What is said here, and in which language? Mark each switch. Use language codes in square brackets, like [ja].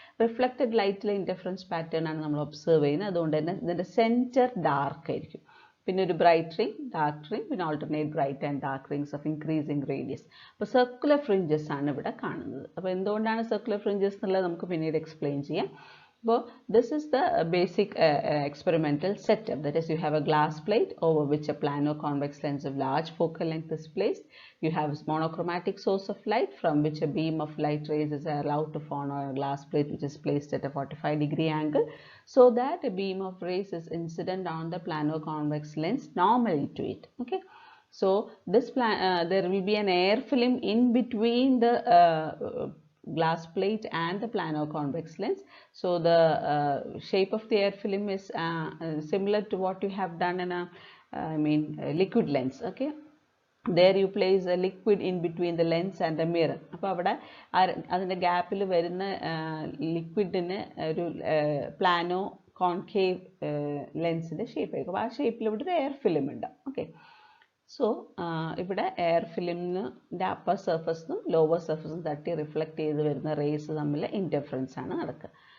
[ml] Reflected ലൈറ്റിലെ interference pattern ആണ് നമ്മൾ observe ചെയ്യുന്നത്. അതുകൊണ്ട് തന്നെ ഇതിൻ്റെ സെൻറ്റർ ഡാർക്ക് ആയിരിക്കും. പിന്നെ ഒരു ബ്രൈറ്റ് റിംഗ്, ഡാർക്ക് റിംഗ്, പിന്നെ alternate bright and dark rings of increasing radius. അപ്പോൾ സർക്കുലർ ഫ്രിഞ്ചസ് ആണ് ഇവിടെ കാണുന്നത്. അപ്പോൾ എന്തുകൊണ്ടാണ് സർക്കുലർ ഫ്രിഞ്ചസ് എന്നുള്ളത് നമുക്ക് പിന്നീട് എക്സ്പ്ലെയിൻ ചെയ്യാം. [en] So this is the basic experimental setup. That is, you have a glass plate over which a plano-convex lens of large focal length is placed. You have a monochromatic source of light from which a beam of light rays is allowed to fall on a glass plate which is placed at a 45 degree angle, so that a beam of rays is incident on the plano-convex lens normally to it. Okay. So this there will be an air film in between the glass plate and the plano-convex lens. So the shape of the air film is similar to what you have done in a liquid lens. Okay, there you place a liquid in between the lens and the mirror. [ml] അപ്പോൾ അവിടെ അതിൻ്റെ ഗ്യാപ്പിൽ വരുന്ന ലിക്വിഡിന് ഒരു പ്ലാനോ concave ലെൻസിൻ്റെ shape ആയിരിക്കും. ആ ഷേപ്പിൽ ഇവിടെ ഒരു എയർ ഫിലിം ഉണ്ടാവും. ഓക്കെ, സോ ഇവിടെ എയർ ഫിലിമിൻ്റെ അപ്പർ സർഫസിനും ലോവർ സർഫസിനും തട്ടി റിഫ്ലക്റ്റ് ചെയ്ത് വരുന്ന റേസ് തമ്മിൽ ഇൻ്റർഫറൻസ് ആണ് നടക്കുക.